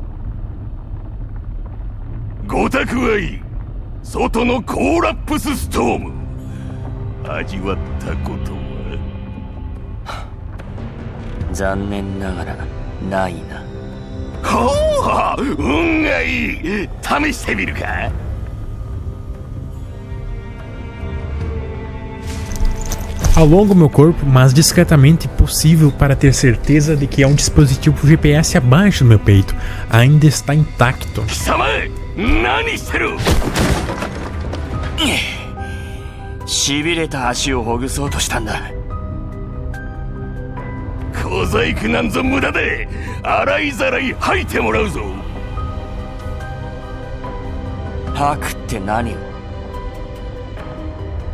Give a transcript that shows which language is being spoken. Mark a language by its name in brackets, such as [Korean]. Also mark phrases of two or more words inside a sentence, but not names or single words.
[Japanese] ごたくはいい。外のコーラップスストーム味わったことは？残念ながらないな。ほう、運がいい。試してみるか。 [Portuguese] Alongo meu corpo, mas discretamente possível para ter certeza de que é um dispositivo GPS abaixo do meu peito. Ainda está intacto. [Japanese] 貴様、何してる。痺れた足をほぐそうとしたんだ。小細工なんぞ無駄で、洗いざらい吐いてもらうぞ。吐くって何を？